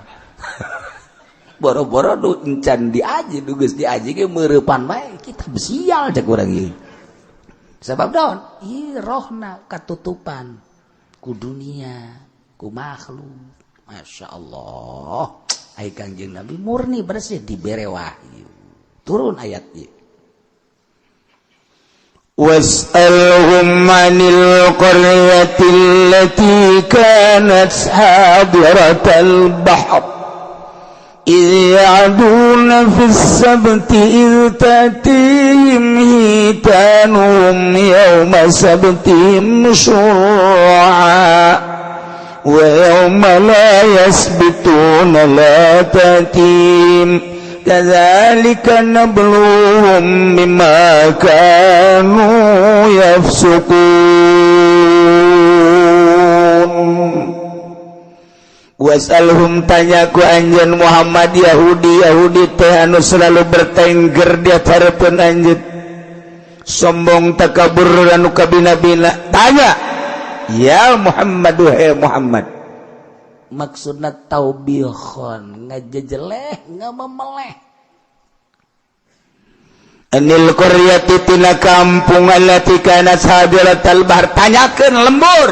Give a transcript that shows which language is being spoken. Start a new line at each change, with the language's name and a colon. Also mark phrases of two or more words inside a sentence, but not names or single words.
Sundanese: Boro-boro nu encan diaji nu geus diaji ge meurepan bae kitab sial cek urang ieu. Sabab naon? Ieu rohna katutupan ku dunia, ku makhluk.
Arabic: ما شاء الله.
Sundanese: Ai Kangjeng Nabi murni bersih dibere wahyu. Turun ayat ieu.
Arabic: واسألهم عن القرية التي كانت حاضرة البحر إذ يعدون في السبت إذ تأتيهم حيتانهم يوم سبتهم شرعا ويوم لا يسبتون لا تأتيهم كذلك نبلوهم بما كانوا يفسقون
Sundanese: Wasalhum tanya ku anjeun Muhammad Yahudi teh anu
Indonesian: selalu bertengger
Sundanese: di harapan anjeun sombong takabur anu kabina-bina tanya ya Muhammad wahai Muhammad maksudna taubihon ngajejeleh ngamemeleh
Arabic: عن القرية
Sundanese: tina kampung
Arabic: التي كانت حاضرة البحر
Sundanese: tanyakeun lembur